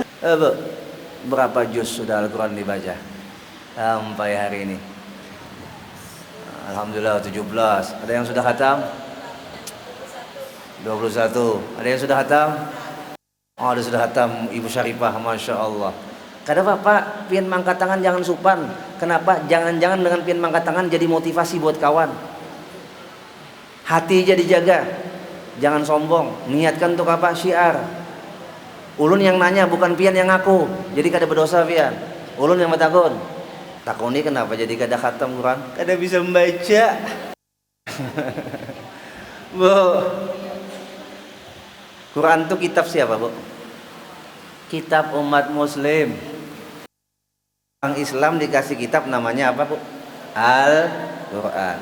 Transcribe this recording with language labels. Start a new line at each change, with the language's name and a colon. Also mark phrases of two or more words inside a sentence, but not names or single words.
Indonesian: Bu, berapa juz sudah Al-Quran dibaca sampai hari ini? Alhamdulillah 17. Ada yang sudah khatam? 21. Ada yang sudah khatam? Oh, ada sudah khatam Ibu Syarifah,
Arabic: Masya Allah.
Banjar: Kada Bapak, pian mangkat tangan jangan supan.
Indonesian: Kenapa? Jangan-jangan dengan pian mangkat tangan jadi motivasi buat kawan. Hati jadi jaga. Jangan sombong. Niatkan untuk apa? Syiar.
Banjar: Ulun yang nanya, bukan pian yang ngaku. Jadi kada berdosa pian. Ulun yang bertakun. Takuni kenapa jadi kada khatam Quran? Kada bisa membaca.
Indonesian: Bu, Quran itu kitab siapa, Bu? Kitab umat muslim. Orang Islam dikasih kitab namanya apa, Bu? Al-Quran.